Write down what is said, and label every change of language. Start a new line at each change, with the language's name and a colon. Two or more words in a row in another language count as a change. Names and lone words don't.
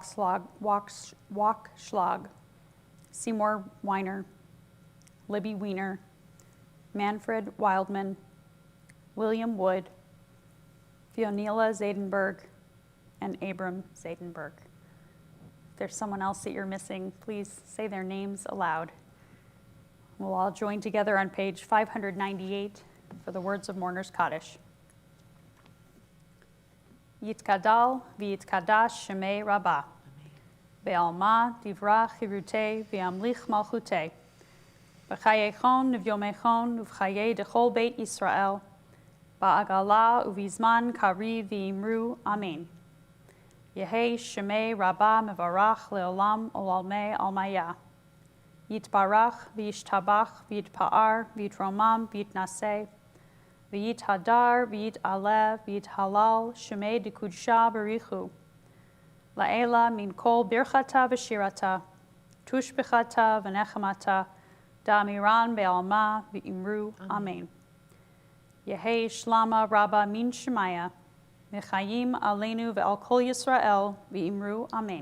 English: Wachschlag, Seymour Weiner, Libby Weiner, Manfred Wildman, William Wood, Fionela Zadenberg, and Abram Zadenberg. If there's someone else that you're missing, please say their names aloud. We'll all join together on page 598 for the words of Mourner's Kaddish.
Aramaic: יתגדל ויתקדש שמיה רבא. בעלמא די ברא כרעותיה וימליך מלכותיה. בחייכון וביומיכון ובחיי דכל בית ישראל. בעגלא ובזמן קריב ואמרו אמן. יהא שמיה רבא מברך לעלם ולעלמי עלמיא. יתברך וישתבח ויתפאר ויתרומם ויתנשא. ויתהדר ויתעלה ויתהלל שמיה דקודשא בריך הוא. לעלא מן כל ברכתא ושירתא. תשבחתא ונחמתא. דאמירן בעלמא ואמרו אמן. יהא שלמא רבא מן שמיא.
Hebrew: וחיים עלינו ועל כל ישראל ואמרו אמן.